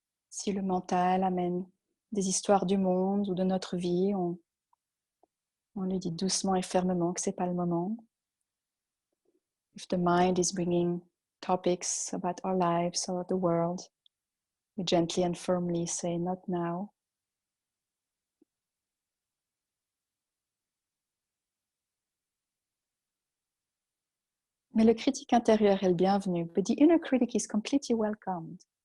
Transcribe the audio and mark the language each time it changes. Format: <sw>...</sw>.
<fr>Si le mental amène des histoires du monde ou de notre vie, on lui dit doucement et fermement que ce n'est pas le moment.</fr> <en>If the mind is bringing topics about our lives or the world, we gently and firmly say, not now.</en> <fr>Mais le critique intérieur est le bienvenu.</fr> <en>But the inner critic is completely welcomed.</en>